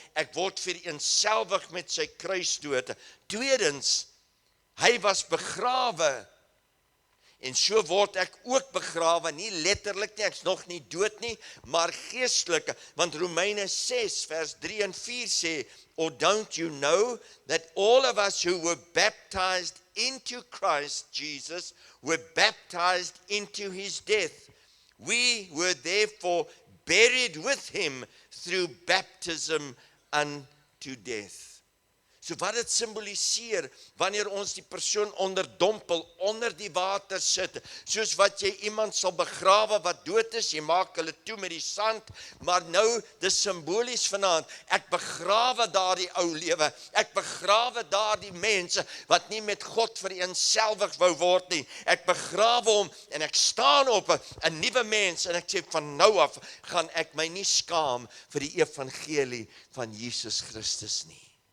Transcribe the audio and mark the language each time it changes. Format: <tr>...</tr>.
<af>Ek word vereenselwig met sy kruisdood. Tweedens, hy was begrawe. En so word ek ook begrawe, nie letterlik nie, ek's nog nie dood nie, maar geestelik, want Romeine 6 vers 3 en 4 sê,</af> <en>"Or don't you know that all of us who were baptized into Christ Jesus were baptized into his death? We were therefore buried with him through baptism unto death."</en> <af>So wat dit simboliseer, wanneer ons die persoon onderdompel, onder die water sit, soos wat jy iemand sal begrawe wat dood is, jy maak hulle toe met die sand, maar nou, dis simbolies vanaand, ek begrawe daardie ou lewe, ek begrawe daardie mense, wat nie met God vereenselwig wou word nie, ek begrawe hom, en ek staan op 'n nuwe mens, en ek sê, van nou af, gaan ek my nie skaam vir die evangelie van Jesus Christus nie.</af>